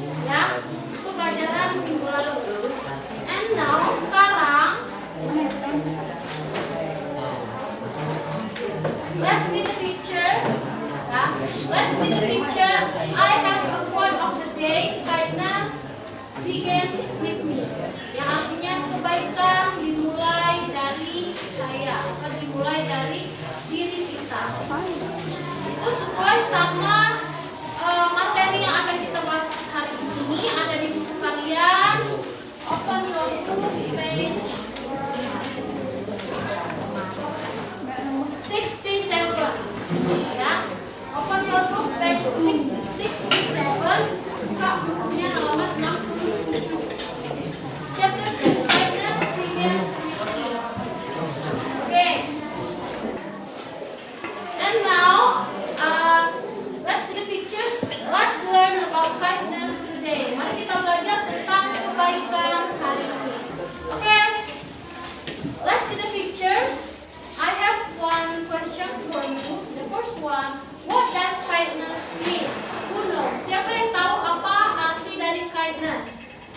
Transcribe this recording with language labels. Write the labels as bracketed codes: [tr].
[id] Ya, itu pelajaran minggu lalu. [en] And now [id] sekarang [en] let's see the picture. Ya, let's see the picture. I have a quote of the day. Kindness begins with me. [id] Yang artinya kebaikan dimulai dari saya, atau dimulai dari diri kita. Itu sesuai sama materi yang akan kita bahas hari ini. Ada di buku kalian. [en] Open your book page 67. Ya, open your book page 67. [id] Buka bukunya halaman 67. [en] Chapter 2, kindness begins with me. Okay. And now, let's see the pictures. Let's learn about kindness today. [id] Mari kita belajar tentang kebaikan hari ini. Okay. [en] Let's see the pictures. I have one question for you. The first one, what does kindness mean? Who knows? [id] Siapa yang tahu apa arti dari kindness?